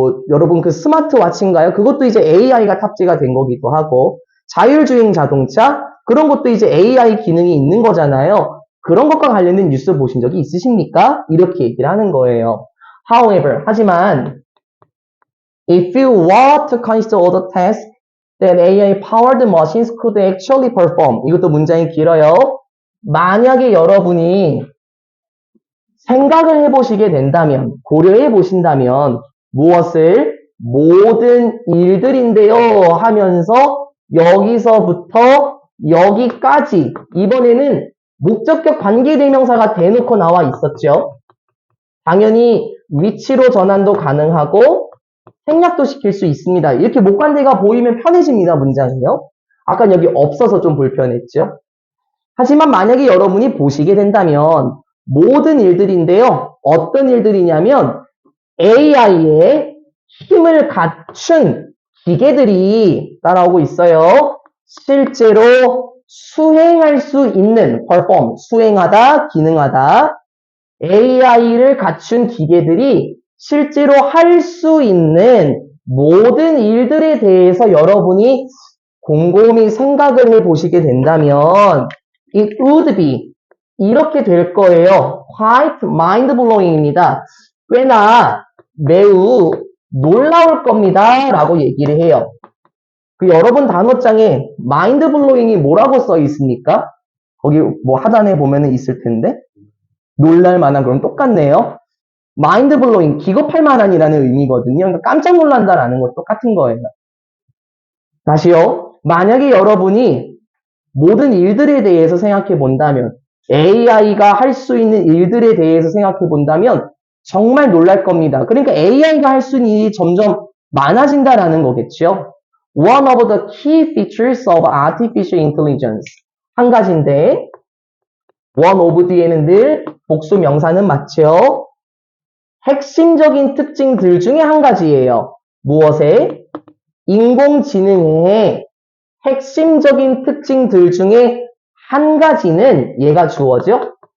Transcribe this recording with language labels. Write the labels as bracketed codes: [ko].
[ko] 여러분 그 스마트워치인가요? 그것도 이제 AI가 탑재가 된 거기도 하고, 자율주행 자동차? 그런 것도 이제 AI 기능이 있는 거잖아요. 그런 것과 관련된 뉴스 보신 적이 있으십니까? 이렇게 얘기를 하는 거예요. [en] However, [ko] 하지만, [en] if you were to consider all the tasks that AI-powered machines could actually perform. [ko] 이것도 문장이 길어요. 만약에 여러분이 생각을 해보시게 된다면, 고려해 보신다면, 무엇을? 모든 일들인데요 하면서 여기서부터 여기까지, 이번에는 목적격 관계대명사가 대놓고 나와 있었죠. 당연히 위치로 전환도 가능하고 생략도 시킬 수 있습니다. 이렇게 목관대가 보이면 편해집니다, 문장이요. 아까 여기 없어서 좀 불편했죠. 하지만 만약에 여러분이 보시게 된다면 모든 일들인데요. 어떤 일들이냐면 AI의 힘을 갖춘 기계들이 따라오고 있어요. 실제로 수행할 수 있는 perform, 수행하다, 기능하다. AI를 갖춘 기계들이 실제로 할 수 있는 모든 일들에 대해서 여러분이 곰곰이 생각을 해보시게 된다면 [en] it would be [ko] 이렇게 될 거예요. [en] quite mind-blowing입니다. [ko] 꽤나 매우 놀라울 겁니다. 라고 얘기를 해요. 그 여러분 단어장에 mind-blowing이 뭐라고 써 있습니까? 거기 뭐 하단에 보면은 있을 텐데 놀랄 만한 그런 똑같네요. mind-blowing, 기겁할 만한이라는 의미거든요. 그러니까 깜짝 놀란다라는 것 똑같은 거예요. 다시요. 만약에 여러분이 모든 일들에 대해서 생각해 본다면 AI가 할 수 있는 일들에 대해서 생각해 본다면 정말 놀랄 겁니다. 그러니까 AI가 할 수 있는 일이 점점 많아진다라는 거겠죠. [en] One of the key features of artificial intelligence. [ko] 한 가지인데 [en] one of [ko] 뒤에는 늘 복수 명사는 맞죠. 핵심적인 특징들 중에 한 가지예요. 무엇에? 인공지능의 핵심적인 특징들 중에 한 가지는 얘가 주어죠.